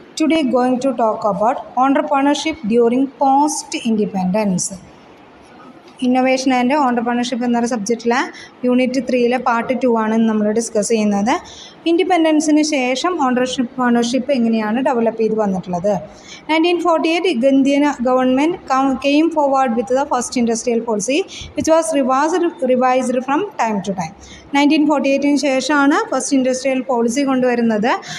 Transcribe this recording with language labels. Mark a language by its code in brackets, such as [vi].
[en] Today going to talk about entrepreneurship during post-independence. [ml] Innovation and entrepreneurship എന്നൊരു സബ്ജക്റ്റിലെ unit 3 part 2 ആണ് നമ്മൾ discuss ചെയ്യുന്നത്. ഇൻഡിപെൻഡൻസിന് ശേഷം ഓണ്ടർപ്രണർഷിപ്പ് എങ്ങനെയാണ് ഡെവലപ്പ് ചെയ്ത് വന്നിട്ടുള്ളത്. [en] 1948 Indian government came forward with the first industrial policy which was revised from time to time. [ml] 1948 ശേഷമാണ് first industrial policy കൊണ്ടുവരുന്നത്.